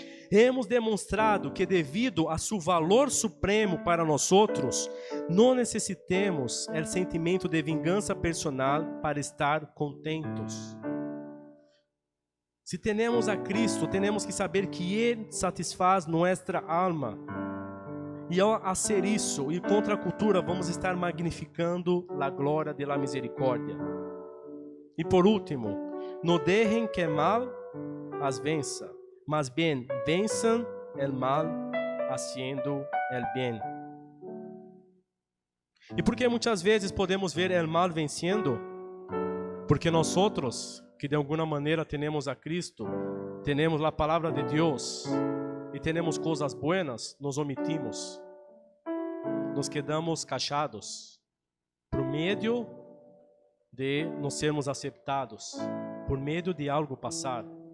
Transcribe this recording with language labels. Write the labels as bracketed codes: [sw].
[pt] Hemos demonstrado que devido a seu valor supremo para nós outros, não necessitemos o sentimento de vingança personal para estar contentos. Se temos a Cristo, temos que saber que Ele satisfaz nossa alma. E ao fazer isso, e contra a cultura, vamos estar magnificando a glória de la misericórdia. E por último, [es] no dejen que mal as vença, mas bem venzan el mal haciendo el bien. [pt] E por que muitas vezes podemos ver o mal vencendo? Porque nós outros, que de alguma maneira temos a Cristo, temos a palavra de Deus e temos coisas buenas, nos omitimos. [es] Nos quedamos callados [pt] por medo de não sermos aceitados, por medo de algo passar.